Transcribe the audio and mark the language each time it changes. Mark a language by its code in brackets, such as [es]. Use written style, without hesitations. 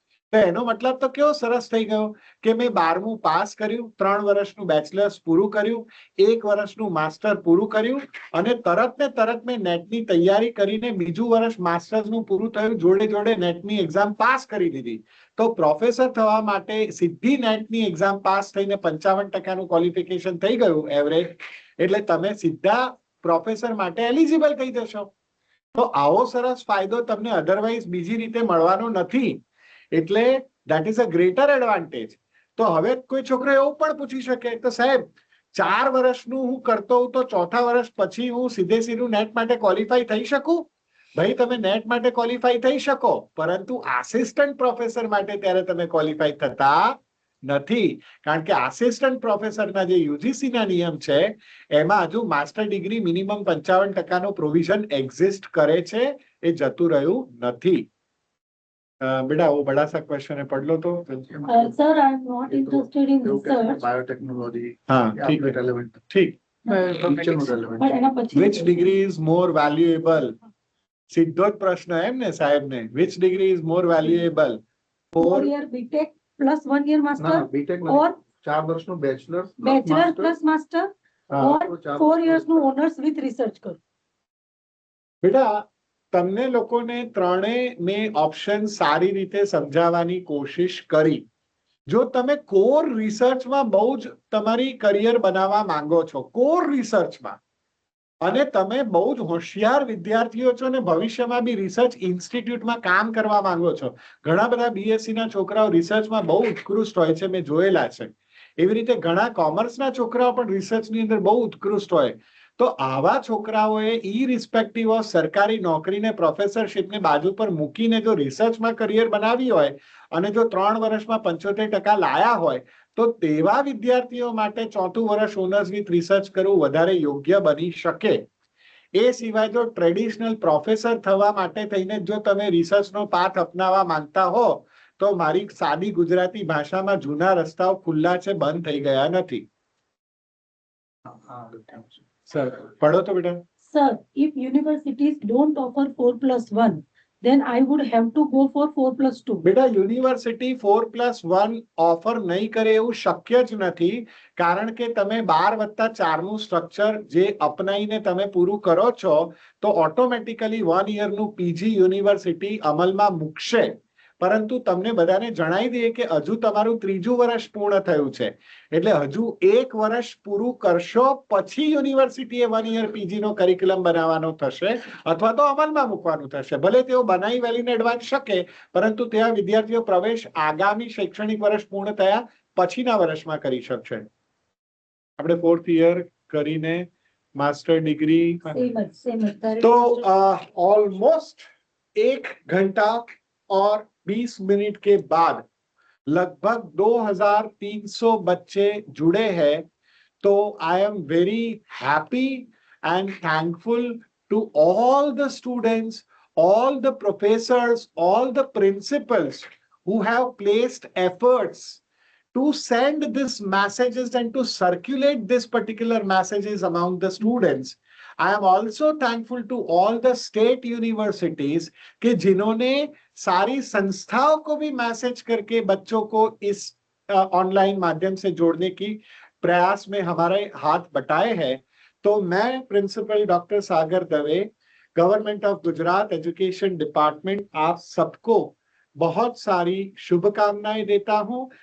[gu] તો એનો મતલબ તો કેવો સરસ થઈ ગયો કે મેં 12મું પાસ કર્યું, 3 વર્ષનું બેચલર્સ પૂરું કર્યું, 1 વર્ષનું માસ્ટર પૂરું કર્યું અને તરત ને તરત મેં નેટની તૈયારી કરીને બીજું વર્ષ માસ્ટર્સનું પૂરું થયું, જોડે જોડે નેટની એક્ઝામ પાસ કરી દીધી. તો પ્રોફેસર થવા માટે સીધી નેટની એક્ઝામ પાસ થઈને 55%નું ક્વોલિફિકેશન થઈ ગયું એવરેજ, એટલે તમે સીધા પ્રોફેસર માટે એલિજિબલ થઈ જશો. તો આવો સરસ ફાયદો તમને અધરવાઇઝ બીજી રીતે મળવાનો નથી. [en] એટલે that is a greater advantage. [gu] તો હવે કોઈ છોકરો એવું પણ પૂછી શકે તો સાહેબ 4 વર્ષનું હું કરતો હું તો 4થા વર્ષ પછી હું સીધું નેટ માટે ક્વોલિફાય થઈ શકું? ભાઈ તમે નેટ માટે ક્વોલિફાય થઈ શકો, પરંતુ આસિસ્ટન્ટ પ્રોફેસર માટે ત્યારે તમે ક્વોલિફાય થતા નથી. કારણ કે આસિસ્ટન્ટ પ્રોફેસરના જે યુજીસીના નિયમ છે એમાં હજુ master degree minimum 55%નો provision exist કરે છે, એ જતું રહ્યું નથી. [hi] बेटा वो बड़ा सा क्वेश्चन है, पढ़ लो तो. [en] Sir, I am not interested in research. Biotechnology [hi] हाँ ठीक है, [en] relevant [hi] ठीक. [en] relevant [gu] પણ એના પછી [en] Which degree is more valuable? [gu] સીધો જ પ્રશ્ન એમ ને સાહેબ ને, [en] which degree is more valuable? 4 year BTech plus 1 year master BTech or [gu] 4 વર્ષનું બેચલર [en] bachelor plus master [hi] हाँ, [en] or 4 years નું honors with research કરું. [gu] બેટા તમને લોકોને ત્રણે મેં ઓપ્શન સારી રીતે સમજાવવાની કોશિશ કરી. જો તમે કોર રિસર્ચમાં બહુ જ તમારી કરિયર બનાવવા માંગો છો, કોર રિસર્ચમાં, અને તમે બહુ જ હોશિયાર વિદ્યાર્થીઓ છો ને ભવિષ્યમાં બી રિસર્ચ ઇન્સ્ટિટ્યૂટમાં કામ કરવા માંગો છો, ઘણા બધા બીએસસી ના છોકરાઓ રિસર્ચમાં બહુ ઉત્કૃષ્ટ હોય છે, મેં જોયેલા છે. એવી રીતે ઘણા કોમર્સના છોકરાઓ પણ રિસર્ચની અંદર બહુ ઉત્કૃષ્ટ હોય. તો આવા છોકરાઓએ ઇરિસ્પેક્ટિવ ઓફ સરકારી નોકરીને પ્રોફેસરશિપને બાજુ પર મૂકીને જો રિસર્ચમાં કરિયર બનાવી હોય અને જો 3 વર્ષમાં 75% લાયા હોય તો તેવા વિદ્યાર્થીઓ માટે 4થું વર્ષ ઓનર્સ વિથ રિસર્ચ કરવું વધારે યોગ્ય બની શકે. એ સિવાય જો ટ્રેડિશનલ પ્રોફેસર થવા માટે થઈને જો તમે રિસર્ચનો પાથ અપનાવવા માંગતા હો તો મારી સાદી ગુજરાતી ભાષામાં જૂના રસ્તાઓ ખુલ્લા છે, બંધ થઈ ગયા નથી. [hi] સર પઢો તો બેટા. [en] Sir, if universities don't offer 4+1, then I would have to go for 4+2. [gu] બેટા યુનિવર્સિટી 4+1 ઓફર નહીં કરે એવું શક્ય જ નથી, કારણ કે તમે 12+4 નું સ્ટ્રક્ચર જે અપનાવીને તમે પૂરું કરો છો તો ઓટોમેટિકલી 1 યરનું પીજી યુનિવર્સિટી અમલમાં મૂકશે. પરંતુ તમને બધાને જણાવી દઈએ કે હજુ તમારું 3જું વર્ષ પૂર્ણ થયું છે, એટલે હજુ 1 વર્ષ પૂરું કરશો પછી યુનિવર્સિટીએ 1 યર પીજી નો કરિક્યુલમ બનાવવાનો થશે અથવા તો અમલમાં મૂકવાનું થશે. ભલે તેઓ બનાવી વેલીને એડવાન્સ શકે, પરંતુ ત્યાં વિદ્યાર્થીઓ પ્રવેશ આગામી શૈક્ષણિક વર્ષ પૂર્ણ થયા પછીના વર્ષમાં કરી શકશે. આપણે 4th યર કરીને માસ્ટર ડિગ્રી [en] Same as [hi] तो ऑलमोस्ट 1 घंटा और 20 मिनट के बाद लगभग 2300 बच्चे जुड़े हैं. [en] तो I am very happy and thankful to all the students, all the professors, all the principals who have placed efforts to send these messages and to circulate this particular messages among the students. I am also thankful to all the state universities [hi] कि जिन्होंने सारी संस्थाओं को भी message करके बच्चों को इस ऑनलाइन माध्यम से जोड़ने की प्रयास में हमारे हाथ बटाए हैं. तो मैं principal doctor Sagar Dave, government of Gujarat education department, आप सबको बहुत सारी शुभकामनाएं देता हूं.